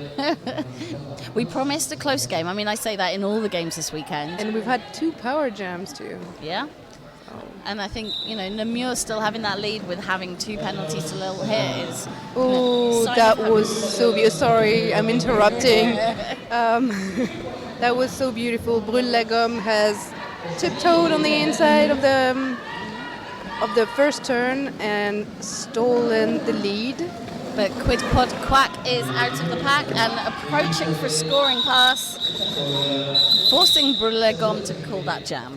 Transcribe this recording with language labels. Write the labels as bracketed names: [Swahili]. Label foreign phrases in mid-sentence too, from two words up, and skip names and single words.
[English] We promised a close game. I mean, I say that in all the games this weekend. And we've had 2 power jams too. Yeah. And I think, Namur still having that lead with having 2 penalties to Little Hit is... Oh, that was so beautiful. Sorry, I'm interrupting. That was so beautiful. Brûle la Gomme has tiptoed on the inside of the first turn and stolen the lead. But Quid Quad Quack is out of the pack and approaching for a scoring pass, forcing Brûle la Gomme to call that jam.